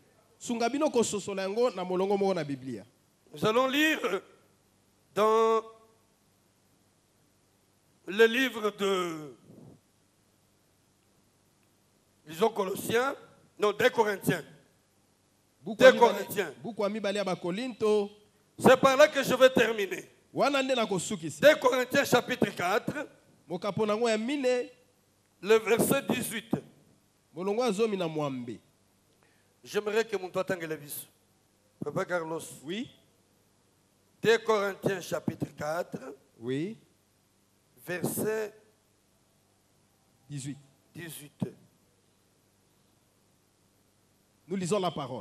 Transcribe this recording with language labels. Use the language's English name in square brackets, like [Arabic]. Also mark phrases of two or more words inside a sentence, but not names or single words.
[Lingala] Sunga bino kososola yango na molongo moko na Biblia. [French] Nous allons lire dans le livre de, disons Colossiens, non, des Corinthiens. Des Corinthiens. [Lingala] Buku wa mibale ya Bakorinto. [French] C'est par là que je vais terminer. [Lingala] Wana nde na kosukisa. [French] Des Corinthiens chapitre 4, [Lingala] Mokapo nango ya mine. [French] le verset 18. [Lingala] Molongo ya zomi na mwambe. [French] J'aimerais que mon toit biso. Papa Carlos. Oui. Des Corinthiens chapitre 4, Oui. verset 18. 18. Nous lisons la parole.